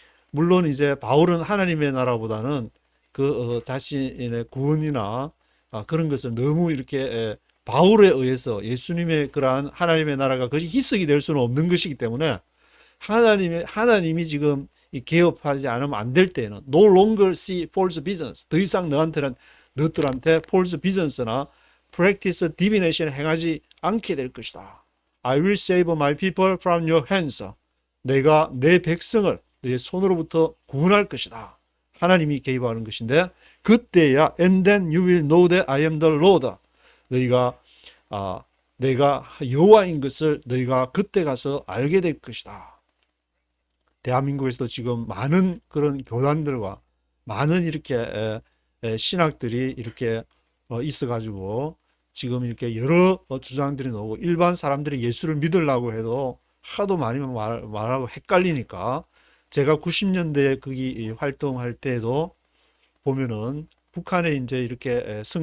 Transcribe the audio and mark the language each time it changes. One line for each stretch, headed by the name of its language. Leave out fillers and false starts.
Korean: 물론 이제 바울은 하나님의 나라보다는 그 자신의 구원이나 그런 것을 너무 이렇게 바울에 의해서 예수님의 그러한 하나님의 나라가 그것이 희석이 될 수는 없는 것이기 때문에 하나님이 지금 개업하지 않으면 안 될 때는
English: no longer see false visions
Korean: 더 이상 너희들한테 false visions나
English: practice divination
Korean: 행하지 않게 될 것이다.
English: I will save my people from your hands.
Korean: 내가 내 백성을 내 손으로부터 구원할 것이다. 하나님이 개입하는 것인데 그때야
English: and then you will know that I am the Lord.
Korean: 너희가 내가 여호와인 것을 너희가 그때 가서 알게 될 것이다. 대한민국에서도 지금 많은 그런 교단들과 많은 이렇게 신학들이 이렇게 있어가지고 지금 이렇게 여러 주장들이 나오고 일반 사람들이 예수를 믿으려고 해도 하도 많이 말하고 헷갈리니까 제가 90년대에 거기 활동할 때도 보면은 북한에 이제 이렇게